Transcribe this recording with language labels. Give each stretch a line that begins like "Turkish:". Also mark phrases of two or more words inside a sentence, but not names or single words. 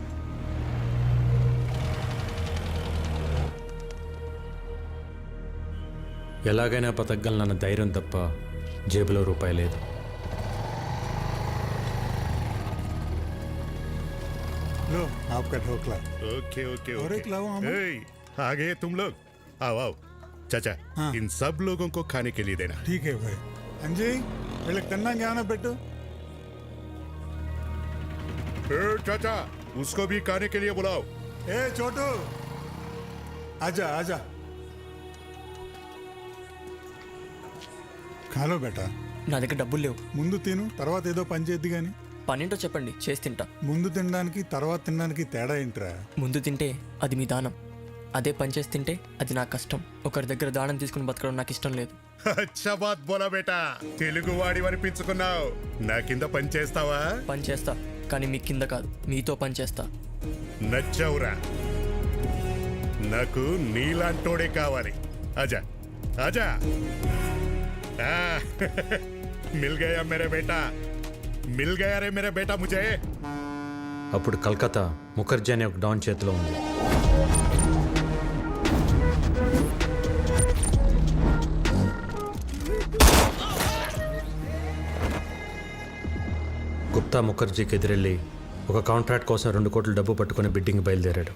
Telugu: ఎలాగైనా బతకగలనన్న ధైర్యం తప్ప జేబులో రూపాయి లేదు.
Hindi: लो आपका ढोकला। ओके ओके और एक लाओ हम। आ गए तुम लोग, आओ आओ। चाचा, हाँ। इन सब लोगों को खाने के लिए देना. ठीक है भाई. अंजी,
Telugu: వీళ్ళకి తిన్నాక ఏమైనా పెట్టు.
Hindi: चाचा, उसको भी खाने के लिए बुलाओ. ए छोटू, आजा आजा. खा लो बेटा.
Telugu: నా దగ్గర డబ్బులు లేవు. ముందు తిను, తర్వాత ఏదో పని చేద్ది గాని. పనేంటో చెప్పండి, చేసి తింటా. ముందు తినడానికి తర్వాత తినడానికి తేడా ఏంట్రా? ముందు తింటే అది మీ దానం, అదే పని చేసి తింటే అది నా కష్టం. ఒకరి దగ్గర దానం తీసుకుని బతకడం నాకు ఇష్టం లేదు.
Hindi: अच्छा बात बोला बेटा,
Telugu: తెలుగు వాడి అనిపించుకున్నావు. నా కింద పని చేస్తావా? పని చేస్తా, కానీ మీ కింద కాదు, మీతో పని చేస్తా. నచ్చావురా నాకు నీలాంటోడే కావాలి
Hindi: आजा आजा आ, मिल गया मेरे बेटा मिल गया रे मेरे बेटा मुझे
Telugu: అప్పుడు కలకత్తా ముఖర్జీ అనే ఒక డాన్ చేతిలో ఉంది. గుప్తా ముఖర్జీకి ఎదురెళ్ళి ఒక కాంట్రాక్ట్ కోసం 2 కోట్ల డబ్బు పట్టుకుని బిడ్డింగ్ బయలుదేరాడు.